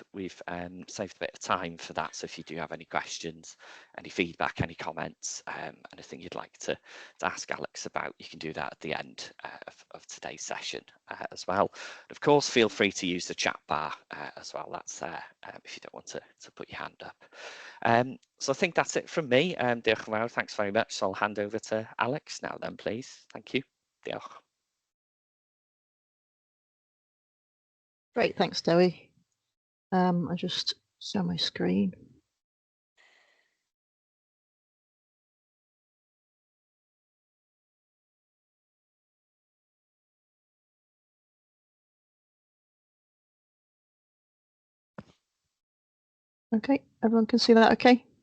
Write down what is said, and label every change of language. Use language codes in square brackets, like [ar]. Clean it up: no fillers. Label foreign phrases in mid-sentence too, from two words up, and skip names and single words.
[en] We've saved a bit of time for that. So if you do have any questions, any feedback, any comments, anything you'd like to ask Alex about, you can do that at the end of today's session as well. And of course, feel free to use the chat bar as well. That's there if you don't want to put your hand up. So I think that's it from me. [cy] Diolch yn fawr, [en] thanks very much. So I'll hand over to Alex now then, please. Thank you. Diolch. Great, thanks, Dewi. I just share my screen. Okay, everyone can see that okay?